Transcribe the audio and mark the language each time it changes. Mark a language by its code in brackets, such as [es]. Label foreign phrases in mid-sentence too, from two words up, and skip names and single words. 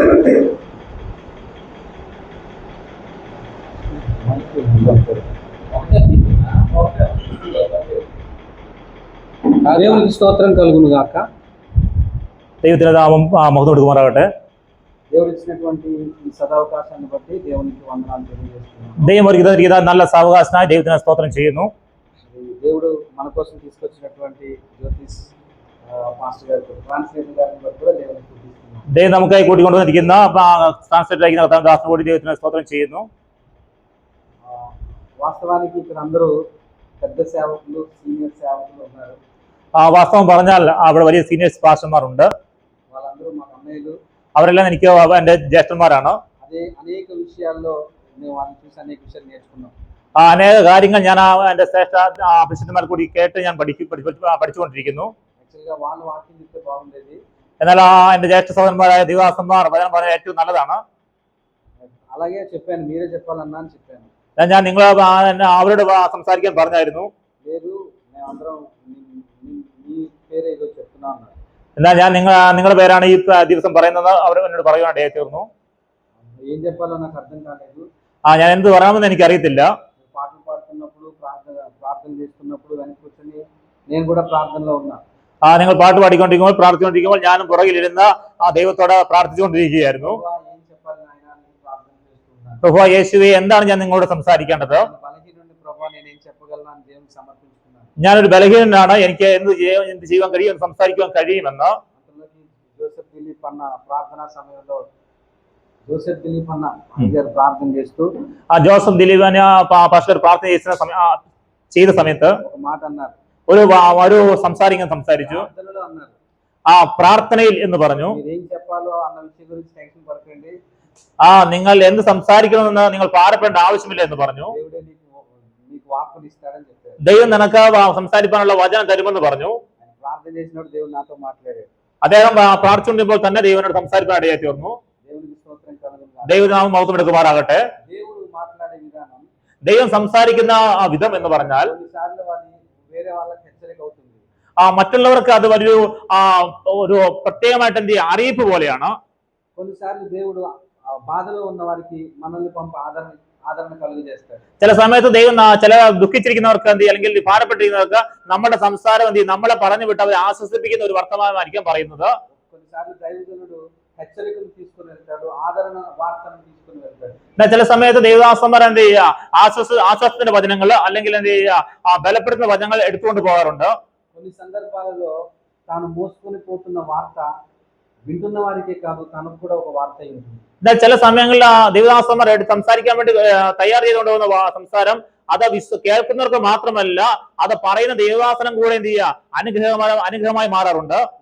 [te] దేవునికి స్తోత్రం కలుగును గాక. [ml] ദൈവത്തിന്റെ നാമം മഹത്വം കൊടുക്കുമാറാകട്ടെ. [te] దేవుడు ఇచ్చినటువంటి ఈ సదవకాశాన్ని బట్టి దేవునికి వందనాలు తెలియజేస్తున్నాను. [ml] ദൈവം ഒരുക്കിയ നല്ല സാവകാശനായി ദൈവത്തിന് സ്തോത്രം ചെയ്യുന്നു. [te] దేవుడు మన కోసం తీసుకొచ్చినటువంటి జ్యోతిష్ మాస్టర్ గారి ట్రాన్స్లేటర్ గారిని బట్టి కూడా దేవునికి స్తుతిస్తున్నాను. [ml] ദൈവം നമുക്കായി കൂട്ടിക്കൊണ്ടുവന്നിരിക്കുന്ന ട്രാൻസ്ലേറ്റർ ആയിരിക്കുന്ന ദാസന് കൂടി ദൈവത്തിന് സ്തോത്രം ചെയ്യുന്നു. [te] వాస్తవానికి ఇక్కడ అందరూ పెద్ద సేవకులు, సీనియర్ సేవకులు ఉన్నారు. [ml] വാസ്തവം പറഞ്ഞാൽ അവിടെ വലിയ സീനിയേഴ്സ് പാസ്റ്റർമാരുണ്ട്. [te] వాళ్ళందరూ మా అన్నయ్యలు. [ml] അവരെല്ലാം എനിക്ക് എൻ്റെ ജ്യേഷ്ഠന്മാരാണ്. [te] అదే అనేక విషయాల్లో మేము వాళ్ళని చూసి అనేక വിഷയാలు నేర్చుకున్నాం. [ml] അനേക കാര്യങ്ങൾ ഞാൻ എൻ്റെ ശ്രേഷ്ഠ അഭിഷിക്തന്മാർ കൂടി കേട്ട് ഞാൻ പഠിച്ചുകൊണ്ടിരിക്കുന്നു. [te] యాక్చువల్గా వాళ్ళు వాక్యం చెప్తే బాగుండేది. [ml] എന്നാൽ എൻ്റെ ജ്യേഷ്ഠ സഹോദരന്മാരായ ദിവാസന്മാർ വചനം പറയാൻ ഏറ്റവും നല്ലതാണ്. [te] అలాగే చెప్పాను, మీరే చెప్పాలన్నా అని చెప్పాను. [ml] ഞാൻ നിങ്ങൾ അവരോട് സംസാരിക്കാൻ പറഞ്ഞായിരുന്നു. [te] లేదు, మేమందరం మీ పేరే ఏదో చెప్తున్నా అన్నారు. [ml] എന്നാൽ ഞാൻ നിങ്ങളുടെ പേരാണ് ഈ ദിവസം പറയുന്നത് അവർ എന്നോട് പറയുവാനായിട്ട് തീർന്നു. [te] ఏం చెప్పాలో నాకు అర్థం కాలేదు. [ml] ഞാൻ എന്ത് പറയാമെന്ന് എനിക്കറിയത്തില്ല. [te] పాటలు పాడుతున్నప్పుడు ప్రార్థన చేస్తున్నప్పుడు వెనక్కి కూర్చొని నేను కూడా ప్రార్థనలో ఉన్నా. [ml] നിങ്ങൾ പാട്ട് പാടിക്കൊണ്ടിരിക്കുമ്പോൾ പ്രാർത്ഥിച്ചുകൊണ്ടിരിക്കുമ്പോൾ ഞാനും പുറകിലിരുന്ന് ദൈവത്തോട് പ്രാർത്ഥിച്ചുകൊണ്ടിരിക്കുകയായിരുന്നു. പ്രഭു യേശുവേ, എന്താണ് ഞാൻ നിങ്ങളോട് സംസാരിക്കേണ്ടത്? ഞാനൊരു ബലഹീനനാണ്, എനിക്ക് എന്ത് ചെയ്യാൻ കഴിയും, സംസാരിക്കുവാൻ കഴിയുമെന്ന്. [te] జోసెఫ్ దిలీప్ అన్న ప్రార్థన చేస్తూ [ml] ജോസഫ് ദിലീപ് പാസ്റ്റർ പ്രാർത്ഥന ചെയ്ത സമയത്ത് [te] ఒక మాట అన్నారు. [ml] ഒരു സംസാരിച്ചു. ആ പ്രാർത്ഥനയിൽ എന്ന് പറഞ്ഞു, [te] మీరేం చెప్పాలో అన్న విషయం గురించి టెన్షన్ పడకండి. [ml] നിങ്ങൾ എന്ത് സംസാരിക്കണമെന്ന് നിങ്ങൾ ഭാരപ്പെടേണ്ട ആവശ്യമില്ല എന്ന് പറഞ്ഞു. [te] మీకు వాక్కుని ఇస్తాడని చెప్పారు. [ml] ദൈവം നിനക്ക് സംസാരിക്കാനുള്ള വചനം തരുമെന്ന് പറഞ്ഞു. [te] ప్రార్థన చేసినప్పుడు దేవుడు నాతో మాట్లాడాడు. [ml] അദ്ദേഹം പ്രാർത്ഥിച്ചുകൊണ്ടിരുമ്പോൾ തന്നെ ദൈവനോട് സംസാരിക്കാൻ ഇടയായി തീർന്നു. [te] దేవునికి స్తోత్రం కలుగును. [ml] ദൈവനാമം മഹത്വം എടുക്കുമാറാകട്ടെ. [te] దేవుడు మాట్లాడే విధానం, [ml] ദൈവം സംസാരിക്കുന്ന ആ വിധം എന്ന് പറഞ്ഞാൽ [te] కొన్నిసార్లు అది వేరే వాళ్ళకి హెచ్చరిక అవుతుంది. [ml] മറ്റുള്ളവർക്ക് അത് ഒരു പ്രത്യേകമായിട്ട് എന്ത് അറിയിപ്പ് പോലെയാണ്. [te] కొన్నిసార్లు దేవుడు బాధలో ఉన్న వారికి మనల్ని పంప ఆదరణ కలుగజేస్తాడు. [ml] ചില സമയത്ത് ദൈവം ചില ദുഃഖിച്ചിരിക്കുന്നവർക്ക് എന്ത് അല്ലെങ്കിൽ ഭാരപ്പെട്ടിരിക്കുന്നവർക്ക് നമ്മുടെ സംസാരം എന്ത് നമ്മളെ പറഞ്ഞു വിട്ട് അവരെ ആശ്വസിപ്പിക്കുന്ന ഒരു വർത്തമാനമായിരിക്കും പറയുന്നത്. [te] కొన్నిసార్లు దైవజనుడు హెచ్చరికలు తీసుకుని వెళ్తాడు, ఆదరణ వార్తను తీసుకుని వెళ్తాడు. [ml] ചില സമയത്ത് ദൈവദാസന്മാർ എന്ത് ചെയ്യുക, ആശ്വാസത്തിന്റെ വചനങ്ങൾ അല്ലെങ്കിൽ എന്ത് ചെയ്യുക, ബലപ്പെടുത്തുന്ന വചനങ്ങൾ എടുത്തുകൊണ്ട് പോകാറുണ്ട്. [te] కొన్ని సందర్భాలలో తాను మోసుకొని పోతున్న వార్త వింటున్న వారికే కాదు, తనకు కూడా ఒక వార్త ఉంటుంది. [ml] എന്നാൽ ചില സമയങ്ങളിൽ ദൈവദാസന്മാർ സംസാരിക്കാൻ വേണ്ടി തയ്യാർ ചെയ്തുകൊണ്ട് പോകുന്ന സംസാരം അത് കേൾക്കുന്നവർക്ക് മാത്രമല്ല, അത് പറയുന്ന ദൈവദാസനം കൂടെ എന്ത് ചെയ്യുക, അനുഗ്രഹമായി മാറാറുണ്ട്.